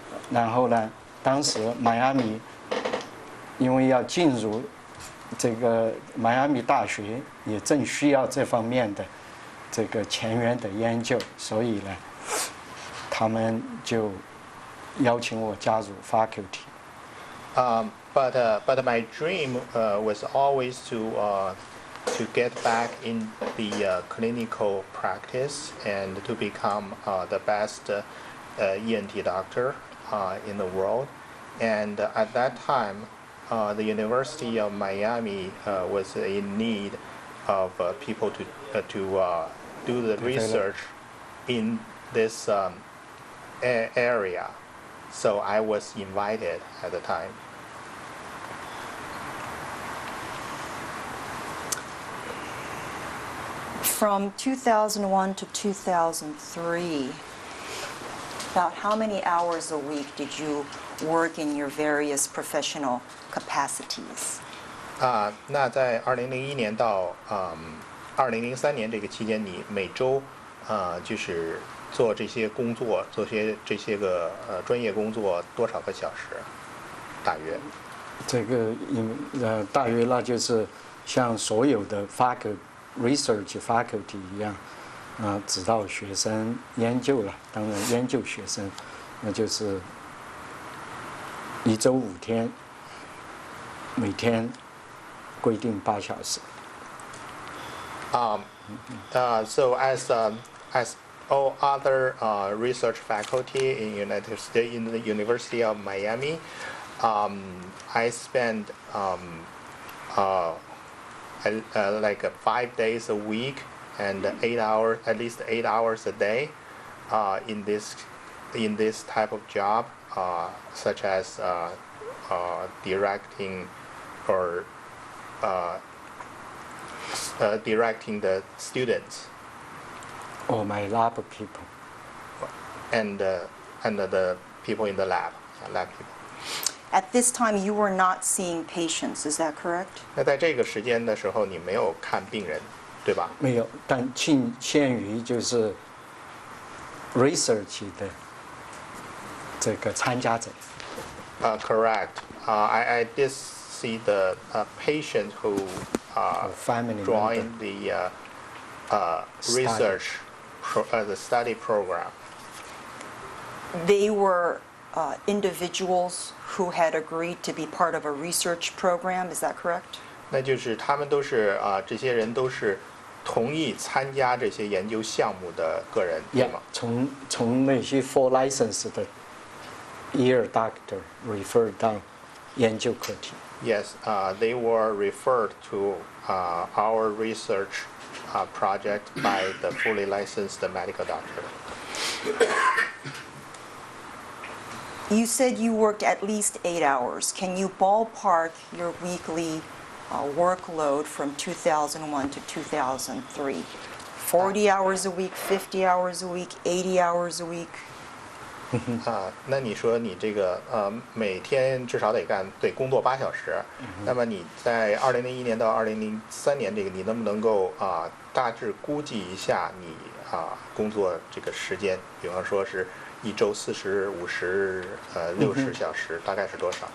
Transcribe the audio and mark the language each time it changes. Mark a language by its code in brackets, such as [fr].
[zh] 然后呢，当时迈阿密因为要进入这个迈阿密大学也正需要这方面的这个前沿的研究，所以呢，他们就邀请我加入 faculty。 [en] But my dream was always to get back in the clinical practice and to become the best ENT doctor in the world. And at that time, the University of Miami was in need of people to do the research in this area. So I was invited at the time. From 2001 to 2003, about how many hours a week did you work in your various professional capacities? [zh] 那在2001年到2003年这个期间，你每周就是做这些工作，做这些个专业工作多少个小时？大约？这个大约那就是像所有的 [en] research faculty [zh] 一样，指导学生研究了，当然研究学生，那就是1周5天，每天规定8小时。 [en] So as all other research faculty in United States in the University of Miami, I spend like 5 days a week and 8 hours, at least 8 hours a day, in this type of job, such as directing or directing the students. Or my lab people. And the people in the lab people. At this time, you were not seeing patients, is that correct? [zh] 那在这个时间的时候，你没有看病人，对吧？没有，但限于就是 research 的这个参加者。 [en] Correct. I did see the patient who family joined the research the study program. They were individuals who had agreed to be part of a research program, is that correct? [zh] 那就是他们都是这些人都是同意参加这些研究项目的个人，对吗？从那些 [en] for license [zh] 的 [en] ear doctor refer [zh] 到研究课题。 [en] Yes, they were referred to our research project by the fully licensed medical doctor. You said you worked at least 8 hours. Can you ballpark your weekly workload from 2001 to 2003? 40 hours a week, 50 hours a week, 80 hours a week? [zh] 那你说你这个每天至少得工作8小时，那么你在2001年到2003年这个，你能不能够大致估计一下你工作这个时间？比方说是1周40、50、60小时，大概是多少？